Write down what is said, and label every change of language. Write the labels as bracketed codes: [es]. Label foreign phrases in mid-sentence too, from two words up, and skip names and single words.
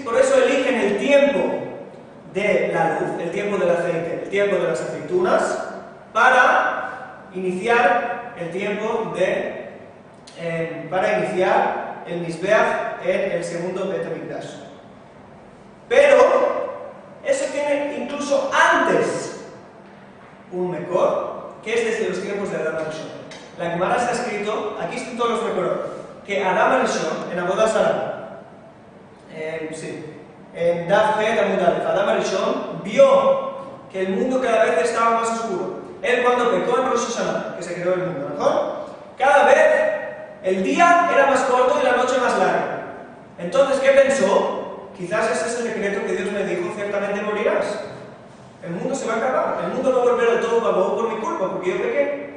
[es] Por eso eligen el tiempo de la luz, el tiempo del aceite, el tiempo de las aceitunas, para iniciar el tiempo para iniciar el Mizbeach en el segundo [he] בית המקדש. [es] Pero eso tiene incluso antes un Mekor, que es desde los tiempos de Adam Arishon. La Gemara está escrito, aquí están todos los Mekor, que Adam Arishon, en Avodah Zarah, en [he] דף ח עמוד א, [es] Adam Arishon vio que el mundo cada vez estaba más oscuro. Él cuando pecó en Rosh Hashanah, que se creó el mundo, ¿no? Cada vez el día era más corto y la noche más larga. Entonces, ¿qué pensó? Quizás ese es el decreto que Dios me dijo, ciertamente morirás. El mundo se va a acabar, el mundo va a volver al todo pagó por mi culpa, porque yo pequé.